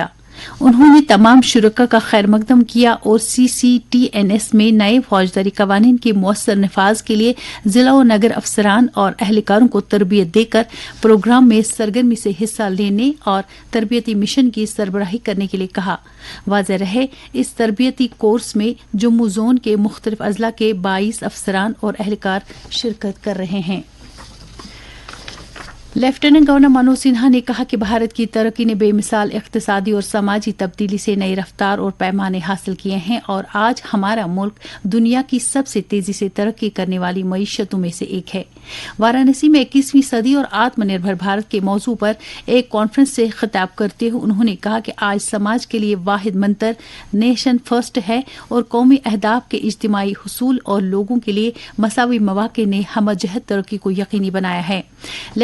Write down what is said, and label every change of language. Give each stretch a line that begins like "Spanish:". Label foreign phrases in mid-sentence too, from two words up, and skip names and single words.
Urdu: انہوں نے تمام شرکاء کا خیر مقدم کیا اور CCTNS میں نئے فوجداری قوانین کے مؤثر نفاذ کے لیے ضلع و نگر افسران اور اہلکاروں کو تربیت دے کر پروگرام میں سرگرمی سے حصہ لینے اور تربیتی مشن کی سربراہی کرنے کے لیے کہا۔ واضح رہے اس تربیتی کورس میں جموں زون کے مختلف اضلاع کے 22 افسران اور اہلکار شرکت کر رہے ہیں۔ لیفٹیننٹ گورنر منوج سنہا نے کہا کہ بھارت کی ترقی نے بے مثال اقتصادی اور سماجی تبدیلی سے نئی رفتار اور پیمانے حاصل کیے ہیں اور آج ہمارا ملک دنیا کی سب سے تیزی سے ترقی کرنے والی معیشتوں میں سے ایک ہے۔ وارانسی میں 21ویں صدی اور آتم نربھر بھارت کے موضوع پر ایک کانفرنس سے خطاب کرتے ہوئے انہوں نے کہا کہ آج سماج کے لیے واحد منتر
English: Nation First
Urdu: ہے اور قومی اہداف کے اجتماعی حصول اور لوگوں کے لیے مساوی مواقع نے ہمہ جہت ترقی کو یقینی بنایا ہے۔